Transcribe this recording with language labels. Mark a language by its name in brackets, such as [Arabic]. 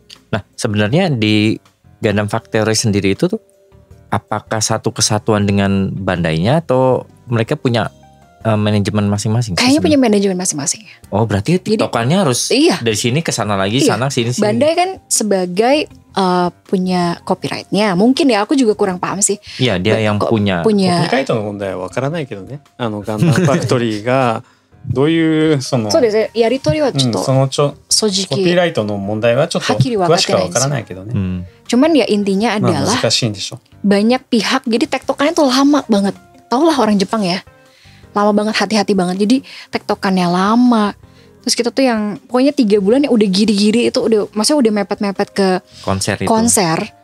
[Indonesian] Nah sebenarnya di Gundam Factory sendiri itu tuh apakah satu kesatuan dengan Bandai-nya atau mereka punya manajemen masing-masing? Kayaknya punya manajemen masing-masing. Oh berarti tiktokannya harus dari sini ke sana lagi, sana sini. Bandai kan sebagai punya copyright-nya. Mungkin ya aku juga kurang paham sih. Iya dia yang punya. [Japanese] コピーライトの問題はわからないけどね。ガンダムファクトリーがどういうその。そうですね。やり取りはちょっと正直コピーライトの問題はちょっと詳しくはわからないけどね。 [Indonesian] Cuman ya intinya adalah banyak pihak. Jadi tektokannya tuh lama banget. Taulah orang Jepang ya. Lama banget, hati-hati banget. Jadi tektokannya lama. Terus kita tuh yang pokoknya 3 bulan ya udah giri-giri itu udah, maksudnya udah mepet-mepet ke konser.